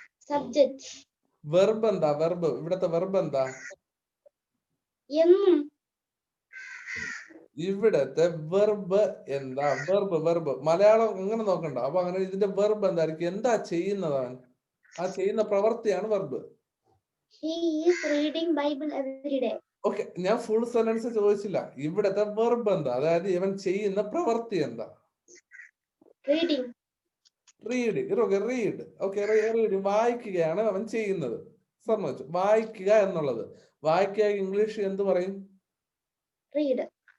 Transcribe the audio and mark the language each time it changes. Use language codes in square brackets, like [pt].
[en] Subject. [ml] Verb എന്താ? Verb ഇവിടത്തെ verb എന്താ? എന്നും. ഇവിടത്തെ വെർബ് എന്താ? വെർബ് മലയാളം അങ്ങനെ നോക്കണ്ട. അപ്പൊ അങ്ങനെ ഇതിന്റെ വെർബ് എന്തായിരിക്കും? എന്താ ചെയ്യുന്നത് അവൻ? ആ ചെയ്യുന്ന പ്രവൃത്തിയാണ് verb. [en] He is reading Bible every day. [ml] Okay, ഞാൻ ഫുൾ സെന്റൻസ് ചോദിച്ചില്ല. ഇവിടത്തെ വെർബ് എന്താ? അതായത് ഇവൻ ചെയ്യുന്ന പ്രവൃത്തി എന്താ? [en] Reading. Read. Read. [ml] Okay, read വായിക്കുകയാണ് അവൻ ചെയ്യുന്നത്. സമ്മതിച്ചു. വായിക്കുക എന്നുള്ളത്. വായിക്കുക ഇംഗ്ലീഷ് എന്ത് പറയും? [en] Read.